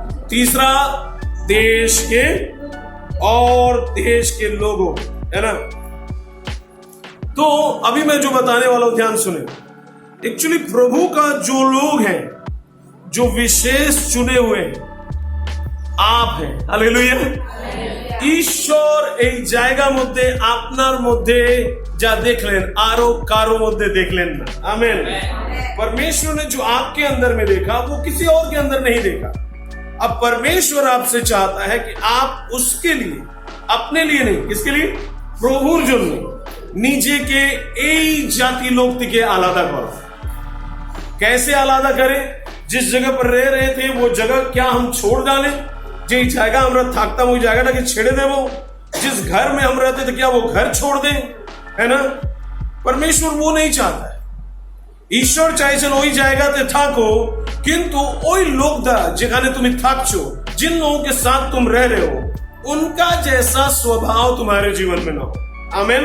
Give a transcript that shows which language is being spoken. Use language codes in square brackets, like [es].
[hi] तीसरा देश के और देश के लोगों, है ना। तो अभी मैं जो बताने वाला हूं ध्यान सुने। एक्चुअली प्रभु का जो लोग हैं, जो विशेष चुने हुए हैं, आप हैं। हालेलुया। [bn] ঈশ্বর এই জায়গার মধ্যে আপনার মধ্যে যা দেখলেন আরো কারো মধ্যে দেখলেন না। [hi] आमीन। परमेश्वर ने जो आपके अंदर में देखा वो किसी और के अंदर नहीं देखा। अब परमेश्वर आपसे चाहता है कि आप उसके लिए, अपने लिए नहीं, किसके लिए? [bn] প্রভুর জন্য নিজেকে এই জাতি লোক থেকে আলাদা করো। [hi] कैसे আলাদা करें? जिस जगह पर रह रहे थे वो जगह क्या हम छोड़ डालें? [bn] যে জায়গা আমরা থাকতাম ওই জায়গাটাকে ছেড়ে দেব? [hi] जिस घर में हम रहते थे क्या वो घर छोड़ दें? है ना। परमेश्वर वो नहीं चाहता है। [bn] ঈশ্বর চাইছেন ওই জায়গাতে থাকো, কিন্তু ওই লোক দ্বারা যেখানে তুমি থাকছো, [hi] जिन लोगों के साथ तुम रह रहे हो, उनका जैसा स्वभाव तुम्हारे जीवन में ना हो। आमीन।